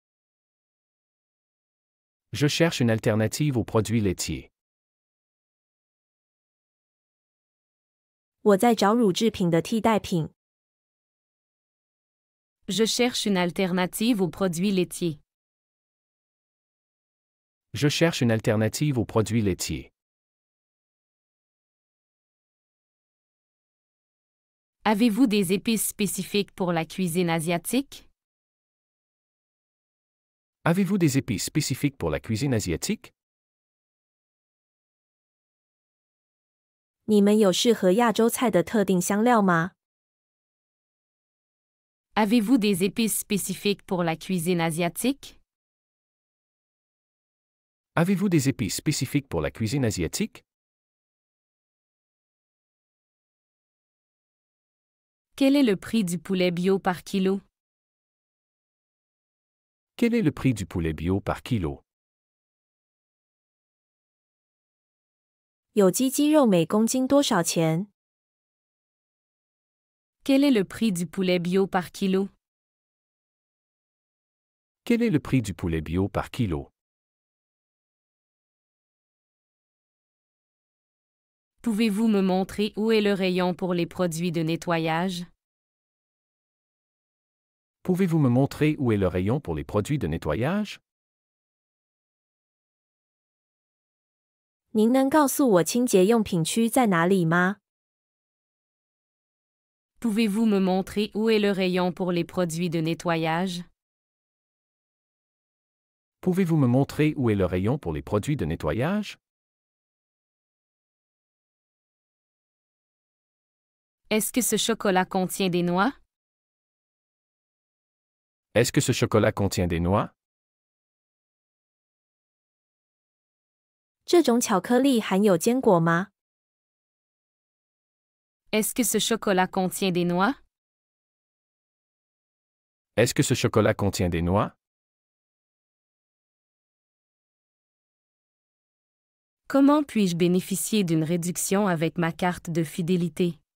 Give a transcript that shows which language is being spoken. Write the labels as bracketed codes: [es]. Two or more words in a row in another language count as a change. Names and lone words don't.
[fr] Je cherche une alternative aux produits laitiers. [zh] 我在找乳制品的替代品。 [fr] Je cherche une alternative aux produits laitiers. Je cherche une alternative aux produits laitiers. Avez-vous des épices spécifiques pour la cuisine asiatique? Avez-vous des épices spécifiques pour la cuisine asiatique? [zh] 你们有适合亚洲菜的特定香料吗？ [fr] Avez-vous des épices spécifiques pour la cuisine asiatique? Avez-vous des épices spécifiques pour la cuisine asiatique? Quel est le prix du poulet bio par kilo? Quel est le prix du poulet bio par kilo? [zh] 有机鸡肉每公斤多少钱？ [fr] Quel est le prix du poulet bio par kilo? Quel est le prix du poulet bio par kilo? Pouvez-vous me montrer où est le rayon pour les produits de nettoyage? Pouvez-vous me montrer où est le rayon pour les produits de nettoyage? [zh] 您能告诉我清洁用品区在哪里吗？ [fr] Pouvez-vous me montrer où est le rayon pour les produits de nettoyage? Pouvez-vous me montrer où est le rayon pour les produits de nettoyage? Est-ce que ce chocolat contient des noix? Est-ce que ce chocolat contient des noix? [zh] 这种巧克力含有坚果吗？ [fr] Est-ce que ce chocolat contient des noix? Est-ce que ce chocolat contient des noix? Comment puis-je bénéficier d'une réduction avec ma carte de fidélité?